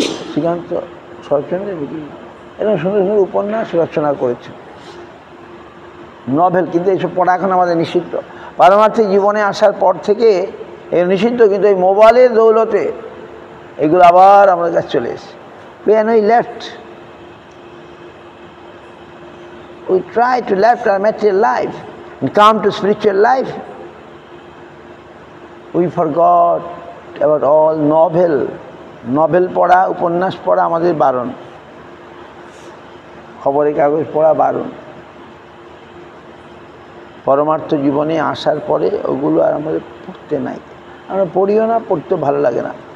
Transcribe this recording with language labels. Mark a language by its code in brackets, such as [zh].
[bn] শ্রীকান্ত শরৎচন্দ্রের এরকম সুন্দর সুন্দর উপন্যাস রচনা করেছে, নভেল। কিন্তু এইসব পড়া এখন আমাদের নিষিদ্ধ। পারমার্থিক জীবনে আসার পর থেকে এর নিষিদ্ধ, কিন্তু এই মোবাইলের দৌলতে এগুলো আবার আমাদের কাছে চলে এসেছে। [en] When we left, we try to left our material life and come to spiritual life. We forgot about all novel [bn] পড়া, উপন্যাস পড়া আমাদের বারণ, খবরের কাগজ পড়া বারণ। পরমার্থ জীবনে আসার পরে ওগুলো আর আমাদের পড়তে নাই, আমরা পড়িও না, পড়তে ভালো লাগে না।